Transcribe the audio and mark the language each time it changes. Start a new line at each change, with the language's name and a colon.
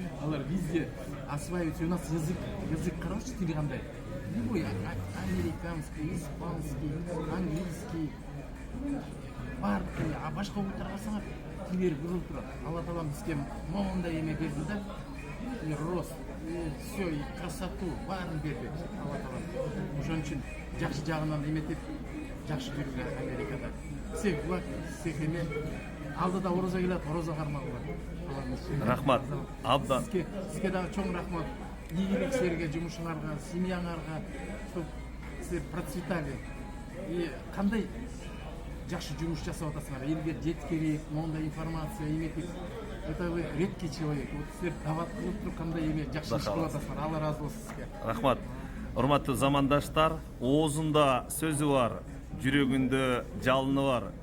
Russian: Алар везде осваиваются. У нас язык короче,
Kyrgyz: тили кандай.
Russian: Любой американский, испанский, английский.
Kyrgyz: Бар тили, а башка улуттарга карасаңар тилери кызылып турат. Алла Таалам бизге мондай эме берди да.
Russian: И рост, и все, и красоту,
Kyrgyz: баарын берди Алла Таалам. Ошон үчүн жакшы жагынан эметип, жакшы жүргүлөр Америкада.
Russian: Всех благ, всех имен.
Kyrgyz: Алдыда ороза келет, ороза кармагыла. Рахмат. Абдан. Сизге дагы чоң рахмат. Ийгилик силерге, жумушуңарга, семьяңарга,
Russian: чтоб силер процветали.
Kyrgyz: И кандай жакшы жумуш жасап атасыңар. Элге жеткирик, мондай информация эметип.
Russian: Это вы редкий человек. Вот
Kyrgyz: силер дават кылып туруп кандай эме жакшы иш кылып атасыңар. Алла разы болсун сизге. Рахмат. Урматтуу замандаштар, оозунда сөзү бар, жүрөгүндө жалыны бар.